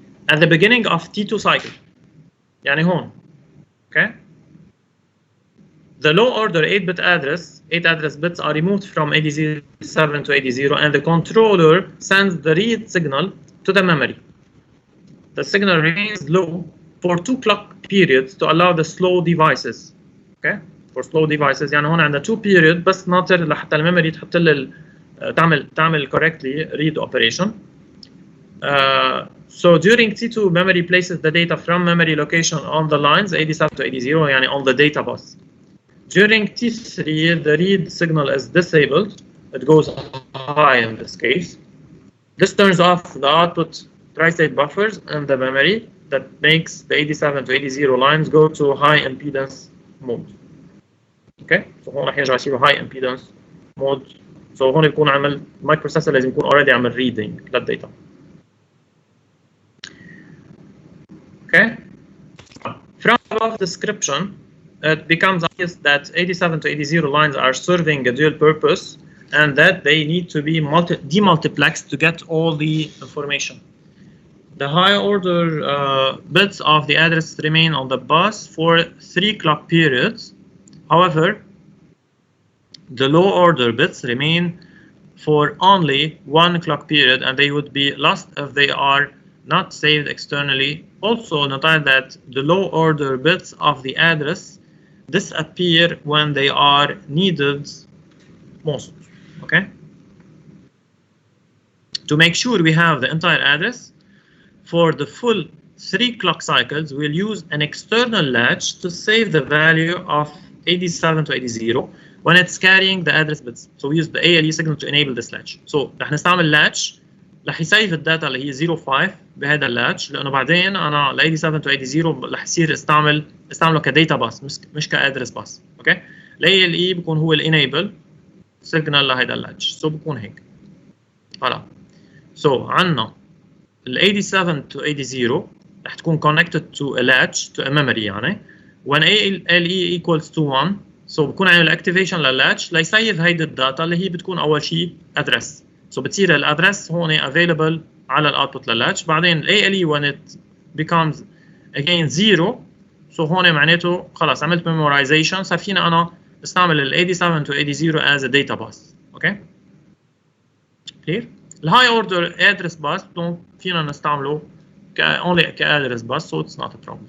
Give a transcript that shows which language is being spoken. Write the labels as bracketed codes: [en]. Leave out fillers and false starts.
[en] At the beginning of T2 cycle, [ar] يعني هون, [en] okay, the low-order 8-bit address, 8 address bits are removed from AD7 to AD0, and the controller sends the read signal to the memory. The signal remains low for 2 clock periods to allow the slow devices. Okay. For slow devices [ar] يعني هون عندنا 2 period بس ناطر لحتى الميموري تحط لها تعمل [en] correctly read operation. So during T2 memory places the data from memory location on the lines AD7 to AD0 [ar] يعني [en] on the data bus. During T3 the read signal is disabled. It goes high in this case. This turns off the output tri-state buffers in the memory that makes the AD7 to AD0 lines go to high impedance mode. [ar] اوكي سو هون رح يرجع يصير [en] High impedance mode. [ar] سو هون بيكون عمل [en] المايكرو بروسيسور [ar] لازم يكون اوريدي عمل ريدنج للداتا. [en] Okay from above description it becomes obvious that AD7 to AD0 lines are serving a dual purpose and that they need to be demultiplexed to get all the information. The high order bits of the address remain on the bus for 3 clock periods. However, the low order bits remain for only 1 clock period and they would be lost if they are not saved externally. Also note that the low order bits of the address disappear when they are needed most. Okay? To make sure we have the entire address, for the full 3 clock cycles, we'll use an external latch to save the value of AD7 to AD0 when it's carrying the address bits. So we use the ALE signal to enable this latch. [ar] So رح نستعمل latch رح يسيف الداتا اللي هي 05 بهذا اللاتش لانه بعدين انا ل AD7 to AD0 رح يصير استعمله كداتا باس مش كادرس باس. اوكي ال ALE بيكون هو الانيبل سيجنال لهيدا اللاتش. سو بيكون هيك. هلا سو عندنا ال AD7 to AD0 رح تكون [en] connected to a latch to a memory [ar] يعني [en] when ALE equals to 1 [ar] سو بكون عامل activation للlatch ليسيف هيدي الداتا اللي هي بتكون اول شيء address. سو بتصير الادرس هون available على الاوتبوت للlatch. بعدين ALE [en] when it becomes again 0 [ar] سو هون معناته خلاص عملت memorization صار فينا انا استعمل ال AD7 to AD0 [en] as a data bus. Okay clear. الهاي order address bus [ar] دونك فينا نستعمله [en] only address bus, so it's not a problem.